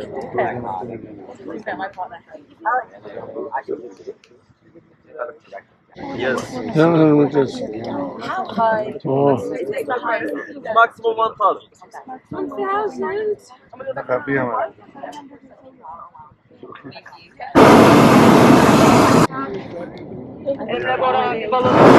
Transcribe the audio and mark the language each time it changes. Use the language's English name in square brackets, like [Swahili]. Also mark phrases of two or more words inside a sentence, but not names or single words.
[English] Yes. No, no, no, just. How high? Oh. Is this the highest? Maximum 1,000. 1,000? [Turkish] Emre Bora bir balon.